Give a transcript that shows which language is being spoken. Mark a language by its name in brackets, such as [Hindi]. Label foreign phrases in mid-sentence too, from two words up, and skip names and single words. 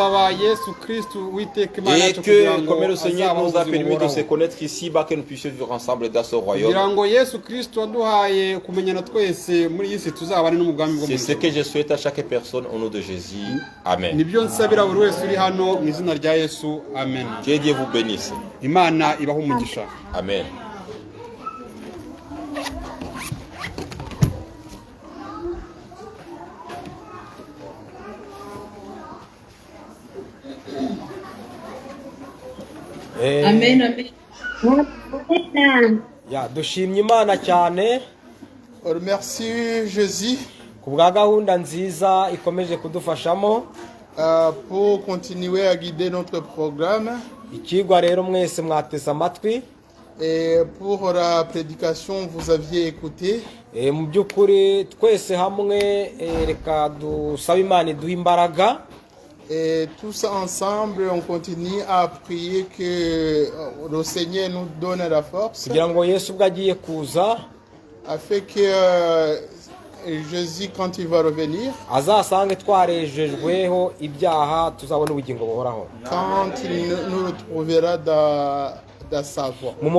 [French] Et que, comme le Seigneur nous a permis de se connaître ici, que nous puissions vivre ensemble dans ce royaume. C'est ce que je souhaite à chaque personne au nom de Jésus. Amen. Que Dieu vous bénisse. Amen. Amen, amen. [Kinyarwanda] Dushimye Imana cyane. [French] Remercie Jésus [Kinyarwanda] kubwa gahunda nziza ikomeje kudufashamo [French] pour continuer à guider notre programme. [Kinyarwanda] Ikigwa rero mwese mwateze amatwi. [French] Et pour la prédication vous aviez écouté. [Kinyarwanda] Mu byukuri twese hamwe reka dusaba Imana iduha imbaraga. [French] Et tous ensemble, on continue à prier que le Seigneur nous donne la force. Afin que Jésus, quand il va revenir, quand il nous retrouvera dans sa voie.